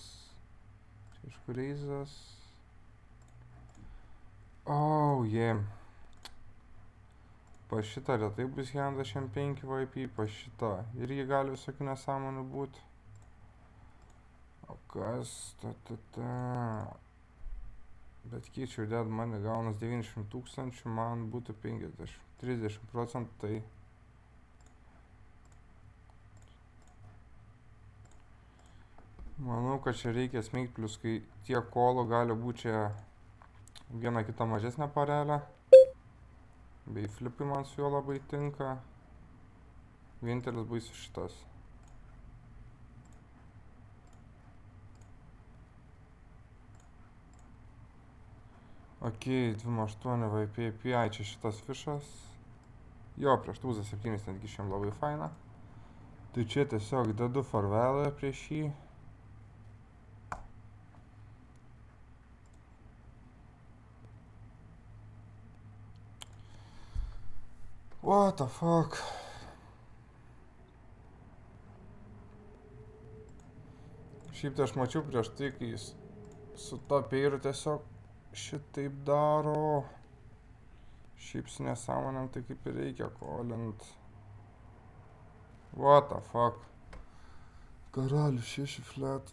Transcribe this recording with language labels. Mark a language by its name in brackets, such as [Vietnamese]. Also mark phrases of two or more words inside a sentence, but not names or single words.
[Lithuanian] Čia iš kur reizas. [English] Oh, yeah. [Lithuanian] Pa šitą retai bus handas šiam 5 YP, pa šitą irgi gali visokių nesąmonių būti. O kas? Bet keičiau [English] dead money [Lithuanian] gaunas 900 000, man būtų 50, 30%, tai... Manau, kad čia reikia smeigt, plus kai tiek kolų gali būti čia viena kita mažesnė parelė. Bei flipai man su juo labai tinka. Vienintelis baisus šitas. Ok, 2.8 VPP, ai čia šitas fišas. Jo, prieš tūzą 7 netgi šiam labai faina. Tai čia tiesiog dedu farvelą prieš jį. [English] What the fuck? [Lithuanian] Šiaip tai aš mačiau prieš tai, kai jis su to peiru tiesiog šitaip daro. Šiaip su nesąmonėm tai kaip ir reikia kolint. [English] What the fuck? [Lithuanian] Karalius 6 flat.